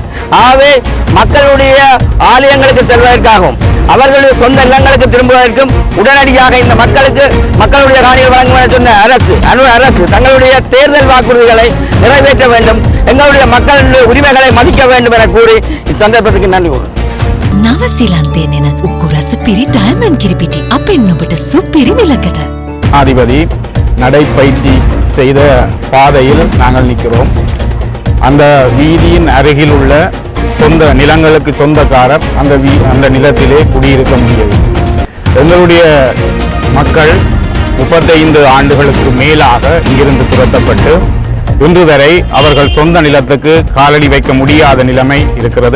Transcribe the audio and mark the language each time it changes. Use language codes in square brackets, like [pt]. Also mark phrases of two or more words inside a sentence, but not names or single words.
[ta] ஆகவே மக்களுடைய ஆலயங்களுக்கு செல்வதற்காகவும் அவர்களுடைய சொந்த இல்லங்களுக்கு திரும்புவதற்கும் உடனடியாக இந்த மக்களுடைய காணிகள் வழங்கும் என சொன்ன அரசு தங்களுடைய தேர்தல் வாக்குறுதிகளை நிறைவேற்ற வேண்டும், எங்களுடைய மக்களுடைய உரிமைகளை மதிக்க வேண்டும் என கூறி இச்சந்தர்ப்பத்துக்கு நன்றி கூறுகிறேன். [si] නවසිලන්තේ නෙන උකුරස පිරි ඩයමන්ඩ් කිරිපිටි අපෙන් ඔබට සුපිරි මිලකට. [ta] அதிபதி நடைப்பயிற்சி செய்த பாதையில் நாங்கள் நிற்கிறோம். அந்த வீதியின் அருகில் உள்ள சொந்த நிலங்களுக்கு சொந்தக்காரர் அந்த நிலத்திலே குடியிருக்க முடியவில்லை. எங்களுடைய மக்கள் 35 ஆண்டுகளுக்கு மேலாக இங்கிருந்து துரத்தப்பட்டு இன்று வரை அவர்கள் சொந்த நிலத்துக்கு காலடி வைக்க முடியாத நிலைமை இருக்கிறது.